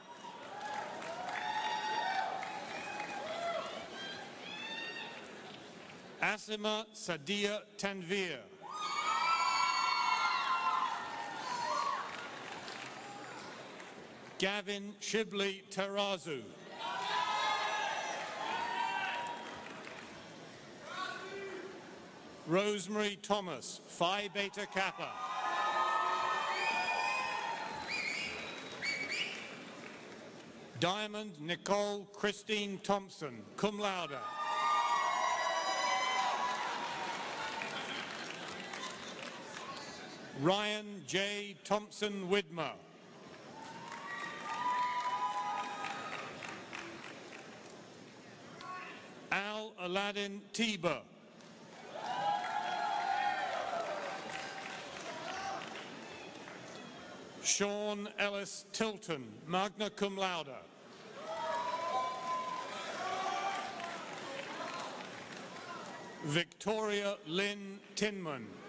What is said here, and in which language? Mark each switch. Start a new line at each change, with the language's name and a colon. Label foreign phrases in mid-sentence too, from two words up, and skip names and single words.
English: Asima Sadia Tanvir. Gavin Shibley Tarazu. Rosemary Thomas, Phi Beta Kappa. Diamond Nicole Christine Thompson,
Latin: cum laude.
English: Ryan J. Thompson Widmer. Al Aladdin Tiber. Sean Ellis Tilton,
Latin: magna cum laude.
English: Victoria Lynn Tinman.